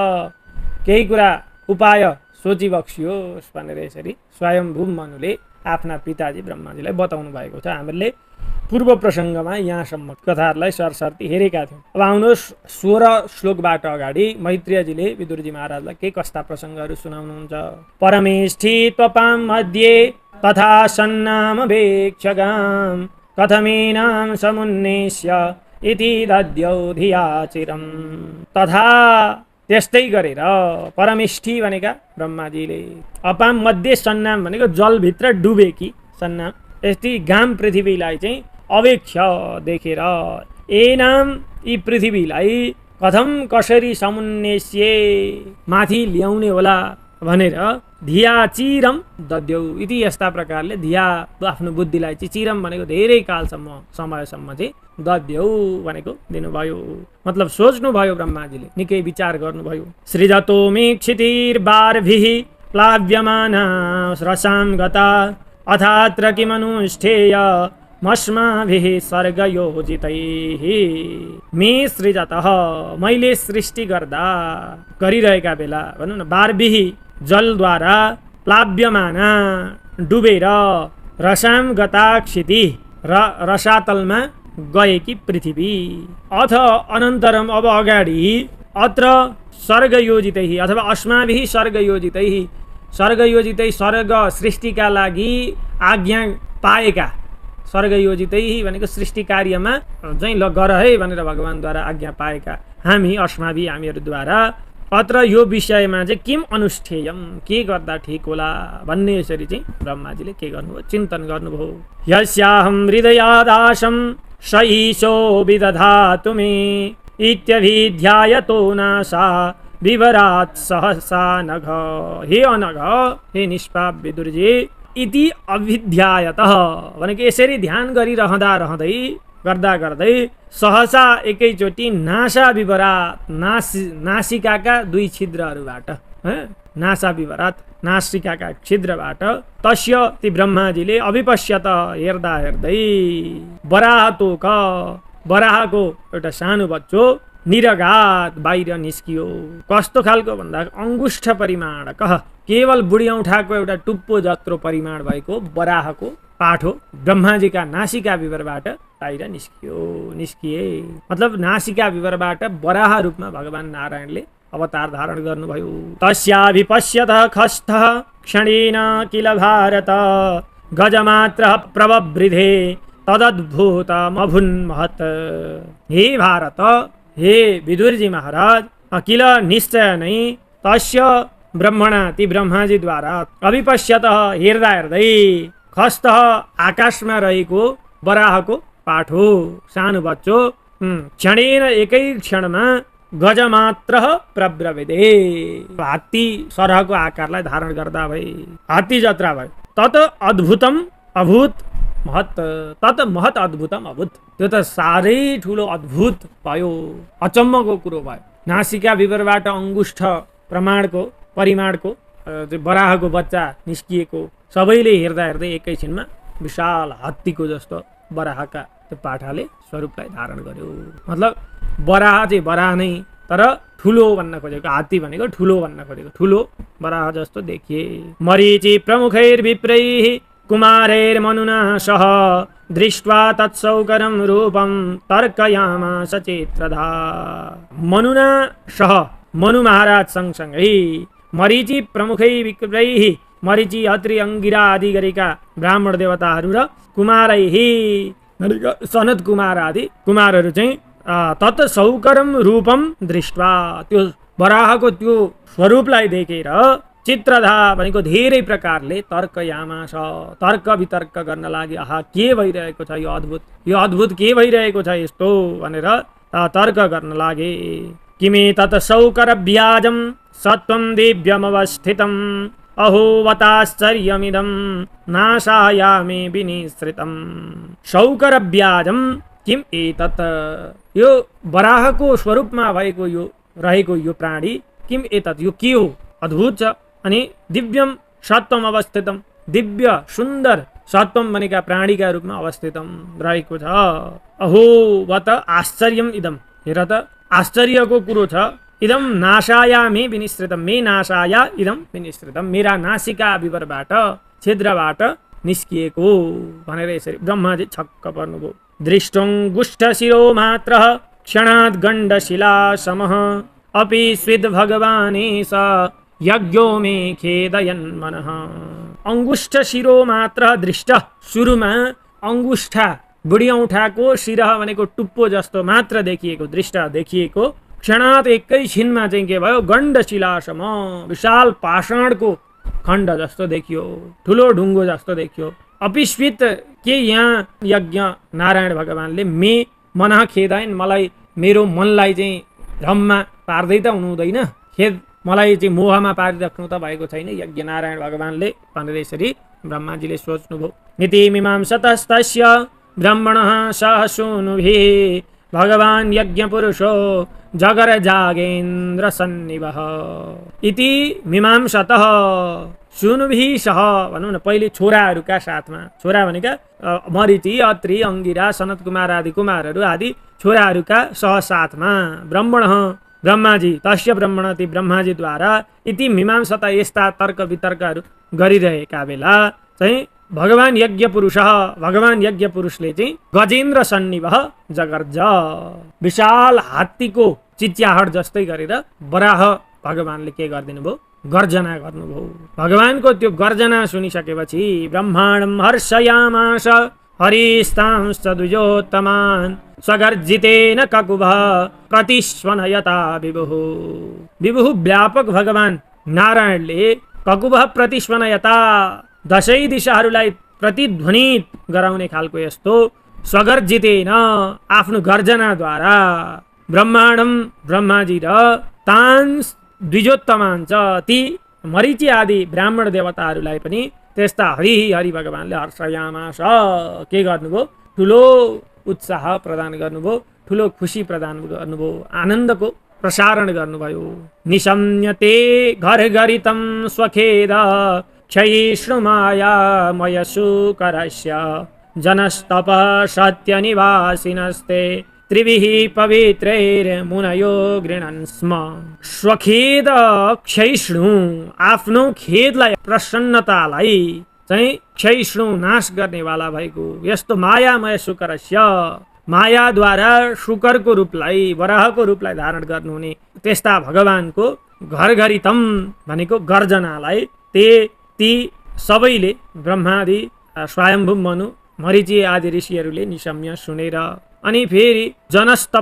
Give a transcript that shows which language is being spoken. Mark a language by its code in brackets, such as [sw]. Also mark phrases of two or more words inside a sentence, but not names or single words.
[ne] केही कुरा उपाय सोची बक्सियोस् भनेर यसरी स्वयम्भू मनुले आफ्ना पिताजी ब्रह्माजीलाई बताउनु भएको छ। हामीले पूर्व प्रसङ्गमा यहाँसम्म कथाहरूलाई सरसर्ती हेरेका थियौँ। अब आउनुहोस् 16 श्लोकबाट अगाडि मैत्रेयजीले विदुरजी महाराजलाई के कस्ता प्रसङ्गहरू सुनाउनुहुन्छ। [sa] परमेष्ठी त्वपां मध्ये तथा सन्नाम वेक्षगाम कथमेनां समुन्नेष्य इति दद्यौ धिया चिरम्। [ne] तथा त्यस्तै गरेर परमेष्ठी भनेका ब्रह्माजीले, [sa] अपाम मध्ये [ne] सन्नाम भनेको जलभित्र डुबेकी सन्नाम, यस्तै गाम पृथ्वीलाई चाहिँ अवेक्ष देखेर, एनाम यी पृथ्वीलाई कथम कसरी समुन्नेष्ये माथि ल्याउने होला भनेर [sa] धिया चिरम दद्यौ इति [ne] यस्ता प्रकारले धिया आफ्नो बुद्धिलाई चाहिँ चिरम भनेको धेरै कालसम्म समयसम्म चाहिँ दद्यौ भनेको दिनुभयो। मतलब सोच्नुभयो ब्रह्माजीले, निकै विचार गर्नुभयो। [sa] सृजतो मे क्षितिर्बारभिः प्लाव्यमाना रसां गता अथात्र किमनुष्ठेय मस्माभिः सर्गयोजितैः। मे सृजतः [ne] मैले सृष्टि गरिरहेका बेला भनौँ न, बारभिः जलद्वारा प्लाव्यमाना डुबेर [sa] रसां गता [ne] क्षिति र रसातलमा गएकी पृथ्वी, [sa] अथ अनन्तरम [ne] अब अगाडि [sa] अत्र सर्गयोजितैः [ne] अथवा [sa] अस्माभिः सर्गयोजितैः, [ne] सर्गयोजितै स्वर्ग सृष्टिका लागि आज्ञा पाएका, सर्गयोजितैः भनेको सृष्टि कार्यमा चाहिँ ल गर है भनेर भगवानद्वारा आज्ञा पाएका हामी, अस्माभिः हामीहरूद्वारा अत्र यो विषयमा चाहिँ [sa] किम अनुष्ठेयम, [ne] के गर्दा ठिक होला भन्ने यसरी चाहिँ ब्रह्माजीले के गर्नुभयो, चिन्तन गर्नुभयो। [sa] यस्याहं हृदयादाशं स ईशो विदधातु मे इत्यभिध्यायतो नासा विवरात् सहसा नघ। हे अनघ, [ne] हे निष्पाप विदुरजी, [sa] इति अभिध्यायतः [ne] भनेको यसरी ध्यान गरिरहँदा रहँदै गर्दा गर्दै सहसा एकैचोटि [sa] नासा विवरात [ne] नासिकाका दुई छिद्रहरूबाट [sa] नासा विवरात [ne] नासिकाका छिद्रबाट तस्य ती ब्रह्माजीले अभिपश्यत हेर्दा हेर्दै बराहको एउटा सानो बच्चो निरघात बाहिर निस्कियो। कस्तो खालको भन्दा अंगुष्ठ परिमाण केवल बुढी औँठाको एउटा टुप्पो जत्रो परिमाण भएको बराहको पाठो ब्रह्माजीका नासिका विवरबाट बाहिर निस्किए। मतलब नासिका विवरबाट बराह रूपमा भगवान नारायणले अवतार धारण गर्नुभयो। [sa] तस्याभिपश्यत खस्थः क्षणेन किल भारत गजमात्र प्रववृधे तदद्भुतमभून्महत्। [ne] हे भारत, हे विदुरजी महाराज, अकिल निश्चय नै [sa] तस्य ब्रह्मणा [ne] ती ब्रह्माजी द्वारा अभिपश्यत हेर्दा हेर्दै खस्तः आकाशमा रहेको बराहको पाठो सानो बच्चो क्षणेन एकै क्षणमा [sa] गजमात्र प्रब्रविदे [ne] हात्ती सरहको आकारलाई धारण गर्दा भए, हात्ती जत्रा भयो। [sa] तत अद्भुतम अभूत महत्, तत महत् अद्भुतम अभूत, [ne] त्यो त साह्रै ठुलो अद्भुत भयो, अचम्मको कुरो भयो। नासिका विवरबाट अंगुष्ठ परिमाणको बराहको बच्चा निस्किएको सबैले हेर्दा हेर्दै एकैछिनमा विशाल हात्तीको जस्तो बराहका त्यो पाठाले स्वरूपलाई धारण गर्यो। मतलब बराह चाहिँ बराह नै, तर ठुलो भन्न खोजेको, हात्ती भनेको ठुलो भन्न खोजेको, ठुलो बराह जस्तो देखिए। [sa] मरीचि प्रमुखैर्विप्रैः कुमारैर्मनुना सह दृष्ट्वा तत्सौकरं रूपं तर्कयामास चित्रधा। मनुना सह, [ne] मनु महाराज सँगसँगै [sa] मरीचि प्रमुखै विप्रैः, [ne] मरीचि अत्रि अंगिरा आदि गरेका ब्राह्मण देवताहरू र कुमारैः सनत कुमार आदि कुमारहरू चाहिँ [sa] तत् सौकरम रूपम दृष्ट्वा [ne] त्यो बराहको त्यो स्वरूपलाई देखेर चित्रधा भनेको धेरै प्रकारले तर्कयामास, तर्क वितर्क गर्न लागि। आहा, के भइरहेको छ यो अद्भुत के भइरहेको छ यस्तो भनेर तर्क गर्न लागे। [sa] किमे तत् सौकर व्याजम सत्वं दिव्यमवस्थितम् अहो वताश्चर्यमिदं नाशायामे विनिसृतम्। सौकर व्याजम किम एतत्, [ne] यो बराहको स्वरूपमा भएको यो रहेको यो प्राणी [sa] किम एतत्, [ne] यो के हो, अद्भुत छ। अनि [sa] दिव्यम सत्वम अवस्थितम, [ne] दिव्य सुन्दर सत्वम भनेका प्राणीका रूपमा अवस्थितम रहेको छ। [sa] अहो वत आश्चर्यम इदम, [ne] हेर त आश्चर्यको कुरो छ। [sa] इदम नाशायामे विनिसृतम, मे नाशाया इदम विनिसृतम, [ne] मेरा नासिका विवरबाट छिद्रबाट निस्किएको भनेर यसरी ब्रह्माजी छक्क पर्नुभयो। [sa] दृष्टोङ्गुष्ठ शिरो मात्र क्षणात् गण्डशिला समः अपि स्विद् भगवानेश यज्ञो मे खेदयन् मनः। अंगुष्ठ शिरो मात्र दृष्ट, [ne] सुरुमा अंगुष्ठा बुढी औँठाको शिरह भनेको टुप्पो जस्तो मात्र देखिएको, दृष्ट देखिएको, क्षणात् एकैछिनमा चाहिँ के भयो, गण्डशिलासम विशाल पाषाणको खण्ड जस्तो देखियो, ठुलो ढुङ्गो जस्तो देखियो। अपिस्वित के यहाँ यज्ञ नारायण भगवानले [sa] मे मन खेदायन, [ne] मलाई मेरो मनलाई चाहिँ भ्रममा पार्दै त हुनुहुँदैन, खेद मलाई चाहिँ मोहमा पारिराख्नु त भएको छैन यज्ञ नारायण भगवानले भनेर यसरी ब्रह्माजीले सोच्नुभयो। [sa] नीति मीमांसतस्तस्य ब्रह्मणः सह सूनुभिः भगवान् यज्ञ पुरुषो जगर जागेन्द्र सन्निभः इति मीमांसतः सूनुभिः सह, [ne] भनौँ न पहिले छोराहरूका साथमा, छोरा भनेका मरीचि अत्रि अंगिरा सनत कुमार आदि कुमारहरू आदि छोराहरूका सह साथमा ब्रह्मणः ब्रह्माजी, [sa] तस्य ब्रह्मण [ne] ती ब्रह्माजीद्वारा [sa] इति मीमांसता [ne] यस्ता तर्क वितर्कहरू गरिरहेका बेला चाहिँ भगवान यज्ञ पुरुष, भगवान यज्ञ पुरुषले चाहिँ [sa] गजेन्द्र सन्निभः जगर्ज, [ne] विशाल हात्तीको चिच्याहट जस्तै गरेर बराह भगवानले के गरिदिनु भयो, गर्जना गर्नुभयो। भगवानको त्यो गर्जना सुनिसकेपछि [sa] ब्रह्माण्डं हर्षयामास हरिस्तांश्च द्विजोत्तमान् स्वगर्जितेन ककुभः प्रतिस्वनयता विभुः। [ne] विभुः व्यापक भगवान नारायणले [sa] ककुभः प्रतिस्वनयता, [ne] दशै दिशाहरूलाई प्रतिध्वनित गराउने खालको यस्तो स्वगर्जितेन आफ्नो गर्जनाद्वारा ब्रह्माण्डम ब्रह्माजी र [sa] तान् द्विजोत्तमान् च [ne] ती मरीचि आदि ब्राह्मण देवताहरूलाई पनि त्यस्ता हरि हरि भगवानले हर्षयामास के गर्नुभयो, ठुलो उत्साह प्रदान गर्नुभयो, ठुलो खुसी प्रदान गर्नुभयो, आनन्दको प्रसारण गर्नुभयो। [sa] निशम्यते घरघरितं स्वखेद क्षयिष्णुमायामय सुकरस्य जनस्तप सत्यनिवासिनस्ते त्रिभिः पवित्रैर्मुनयो गृह्णन् स्म। स्वखेद क्षयिष्णु, [ne] आफ्नो खेदलाई प्रसन्नतालाई चाहिँ क्षयिष्णु नाश गर्नेवाला भएको यस्तो [sa] मायामय सुकरस्य, [ne] मायाद्वारा शुकरको रूपलाई वराहको रूपलाई धारण गर्नुहुने त्यस्ता भगवानको घरघरितम भनेको गर्जनालाई ती सबैले ब्रह्मादि स्वयम्भू मनु मरिची आदि ऋषिहरूले निशम्य सुनेर, अनि फेरि जनस्तप